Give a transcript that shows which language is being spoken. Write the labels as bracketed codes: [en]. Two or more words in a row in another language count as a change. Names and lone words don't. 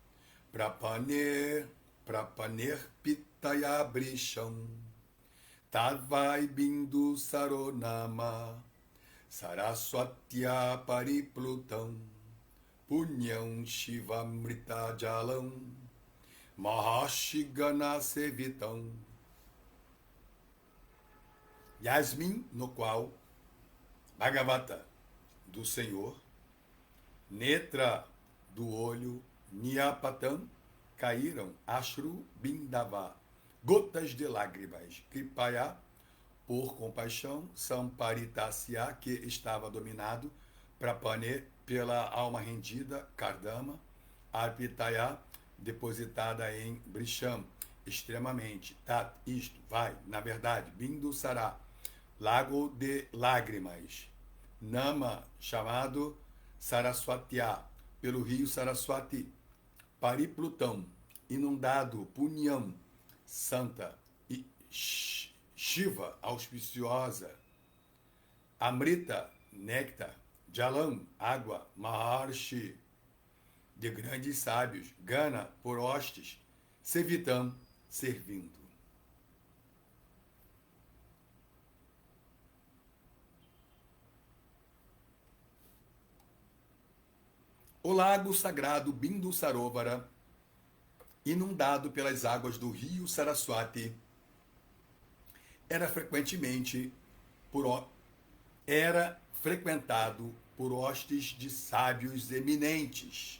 [sa] प्रपनेर् पिताय भृशं तद्वै बिन्दु सरोनाम सरस्वत्या परिप्लुतं पुण्यं शिवामृत जलं महाशिगण सेवितम्. [pt] Yasmin, no qual Bhagavata, do Senhor, Netra, do olho, Nyapatam, caíram, [sa] अश्रु बिन्दव, [pt] gotas de lágrimas, Kripaya, por compaixão, Samparitasya, que estava dominado, Prapane, pela alma rendida, [sa] कर्दम, अर्पिताय, [pt] depositada em Brisham, extremamente, Tat, isto, vai, na verdade, Bindu Sará, lago de lágrimas, Nama, chamado Saraswatya, pelo rio Saraswati, Pariplutão, inundado, Punyam, santa, e Shiva, auspiciosa, Amrita, néctar, Jalam, água, Maharshi, de grandes sábios, Gana, por hostes, Sevitam, servindo. O lago sagrado Bindu Sarovara, inundado pelas águas do rio Saraswati, era frequentado por hostes de sábios eminentes.